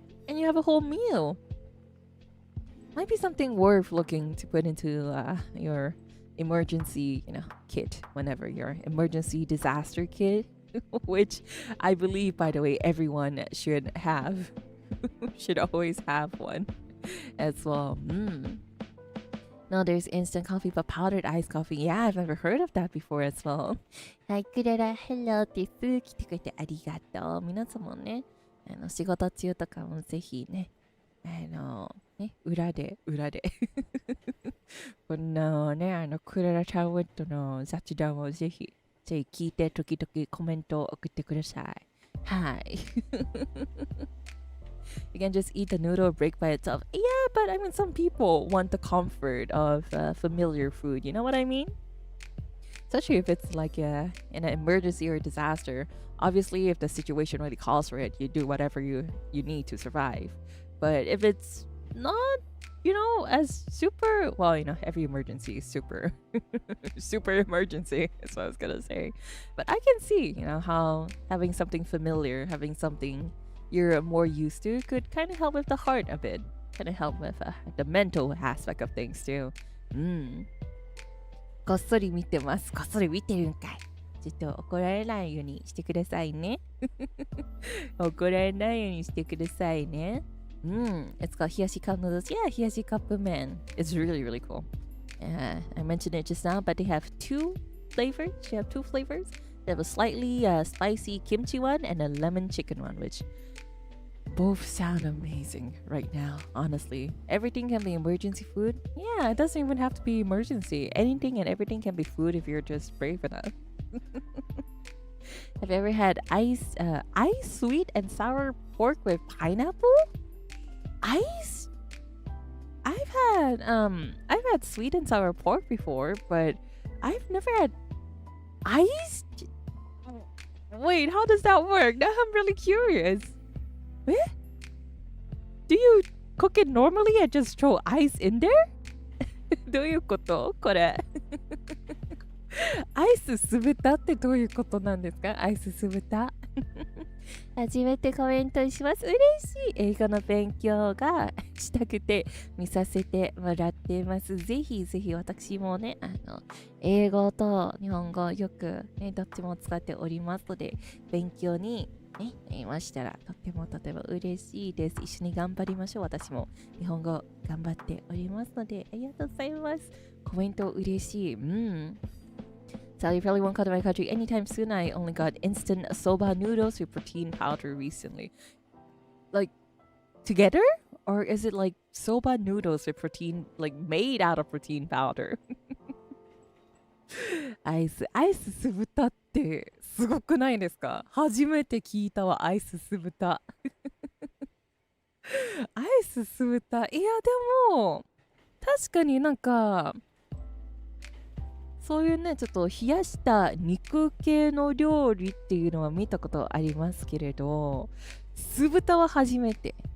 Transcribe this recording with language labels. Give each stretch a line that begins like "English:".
English: and you have a whole meal. Might be something worth looking to put into your emergency, kit whenever your emergency disaster kit, which I believe, by the way, everyone should have. Should always have one as well. No, there's instant coffee, but powdered iced coffee. Yeah, I've never heard of that before as well.
Japanese: はい、クララ、hello です。来てくれてありがとう。皆さんもね、仕事中とかもぜひね、裏で。このね、クララチャーウッドの雑談をぜひ聞いて、時々コメントを送ってください。はい。
English: You can just eat the noodle break by itself. Yeah, but I mean, some people want the comfort of familiar food. You know what I mean? Especially if it's like in an emergency or disaster. Obviously, if the situation really calls for it, you do whatever you need to survive. But if it's not, as super, well, every emergency is super, super emergency is what I was gonna say. But I can see, how having something familiar, having something you're more used to could kind of help with the heart a bit. Kind of help with the mental aspect of things too.
Japanese: こっそり見てます。こっそり見てるんかい。ちょっと怒られないようにしてくださいね。怒られないようにしてくださいね。
English: It's called Hiyashi Cup Noodles. Yeah, Hiyashi Cup Man. It's really, really cool. I mentioned it just now, but they have two flavors. They have two flavors. They have a slightly spicy kimchi one and a lemon chicken one, which both sound amazing right now, honestly. Everything can be emergency food. Yeah, it doesn't even have to be emergency. Anything and everything can be food if you're just brave enough. Have you ever had ice sweet and sour pork with pineapple? Ice? I've had sweet and sour pork before, but I've never had ice. Wait, how does that work? Now I'm really curious. What? Do you cook it normally and just throw ice in there?
Japanese: どういうことこれアイス酢豚ってどういうことなんですか？アイス酢豚初めてコメントします。嬉しい。英語の勉強がしたくて見させてもらっています。ぜひぜひ私もね、英語と日本語よくね、どっちも使っておりますので、勉強にね、いましたらとても嬉しいです。一緒に頑張りましょう。私も日本語頑張っておりますので、ありがとうございます。コメント嬉しい。
English: Sally probably won't come to my country anytime soon. I only got instant soba noodles with protein powder recently. Like, together? Or is it like soba noodles with protein, like made out of protein powder?
Japanese: アイス酢豚ってすごくないですか？初めて聞いたわ、アイス酢豚。アイス酢豚。いや、でも、確かになんか、そういうね、ちょっと冷やした肉系の料理っていうのは見たことありますけれど、酢豚は初めて。